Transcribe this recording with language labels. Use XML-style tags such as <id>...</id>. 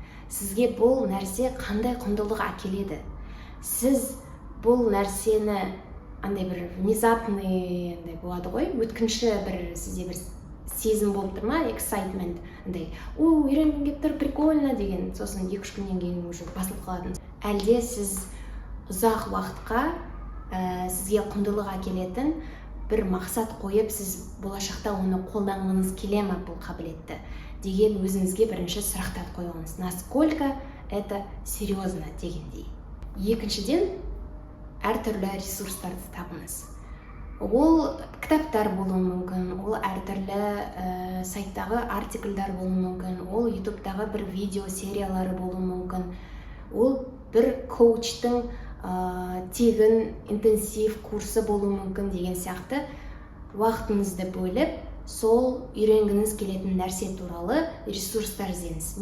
<kk>Сізге бұл нәрсе қандай құндылық әкеледі? Сіз бұл нәрсені андай бір внезапный болады ғой, өткінші бір сізде бір сезім болып тұр ма, excitement, андай, үйренгім келіп тұр, прикольно деген, сосын 2-3 күннен кейін уже басылып қалатын. Әлде сіз ұзақ уақытқа сізге құндылық әкелетін бір мақсат қойып, сіз болашақта оны қолданғыңыз келе ме бұл қабілетті деген өзіңізге бірінші сұрақтар қойыңыз.</kk> <ru>Насколько это серьезно дегендей.</ru> <kk>Екіншіден, әртүрлі ресурстарды табыңыз. Ол кітаптар болуы мүмкін, ол әртүрлі сайттағы артикльдар болуы мүмкін, ол ютубтағы бір видео сериялары болуы мүмкін, ол бір коучтың тегін интенсив курсы болуы мүмкін деген сияқты уақытыңызды бөліп, сол үйренгіңіз келетін нәрсе туралы ресурстар іздеңіз.</kk>